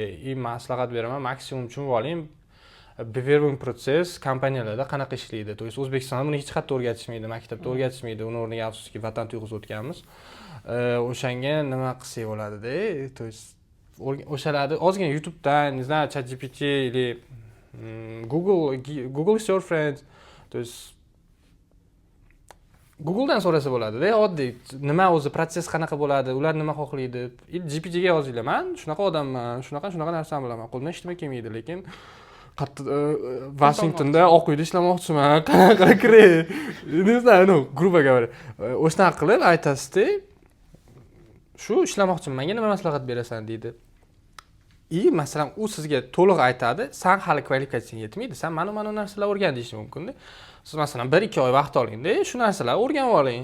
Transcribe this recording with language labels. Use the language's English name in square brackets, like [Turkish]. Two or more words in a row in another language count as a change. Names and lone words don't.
[Uzbek] Maslahat beraman, maksimum tushunib oling. Bewerbung proses kompaniyalarda qanaqa ishlaydi? [Russian] То есть [Uzbek] O'zbekistonda buni hech qayerda o'rgatishmaydi, maktabda o'rgatishmaydi. Uni o'rniga afsuski vatan tuyg'usi o'tganmiz. O'shanga nima qilsak bo'ladi-da? [Russian] То есть [Uzbek] o'shalarni ozgina YouTubedan, [Russian] не знаю, ChatGPT или [English] Google is your friend. [Russian] То есть [Uzbek] Googledan so'rasa bo'ladi-da, oddiy nima o'zi proses qanaqa bo'ladi, ular nima xohlaydi. GPT ga yozinglar. Men shunaqa odamman, shunaqa narsani bilaman. Qo'limdan hech nima kelmaydi, lekin Washingtonda Oq uyda ishlamoqchiman. Qanaqa kiray? [Russian] Не знаю, грубо говоря. [Uzbek] O'shanaqa qilib aytasizda, shu ishlamoqchiman, menga nima maslahat berasan deydi. Masalan, u sizga to'liq aytadi, sen hali kvalifikatsiyang yetmaydi, sen mana narsalar o'rgan deyish mumkin-da. Siz masalan 1-2 oy vaqt oling-da, shu narsalarni o'rganib oling.